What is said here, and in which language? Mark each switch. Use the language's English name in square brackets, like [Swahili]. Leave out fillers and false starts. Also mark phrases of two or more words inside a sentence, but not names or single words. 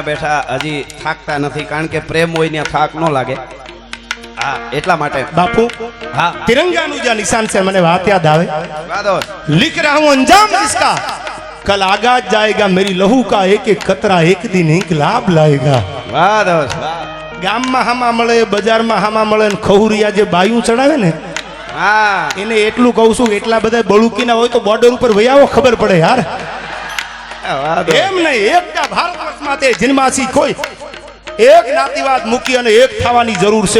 [Gujarati] બેઠા હજી થાકતા નથી કારણ કે પ્રેમ હોય ને થાક ન લાગે હા એટલા માટે બાપુ હા तिरंगाનું જે નિશાન છે મને વાત યાદ આવે [Hindi] लिख रहा हूं अंजाम इसका कल आगाज जाएगा मेरी लहू का एक एक कतरा एक दिन इंकलाब लाएगा [Gujarati] વાહ દોસ્ત ગામમાં હામા મળે બજારમાં હામા મળે ને ખહુરિયા જે બાયું ચડાવે ને હા એને એટલું કહું છું એટલા બધા બળુકીના હોય તો બોર્ડર ઉપર વયાવો ખબર પડે યાર એમ નહીં એકતા ભારત વર્ષમાં તે જન્માસી કોઈ એક જ્ઞાતિવાદ મૂકી અને એક થવાની જરૂર છે.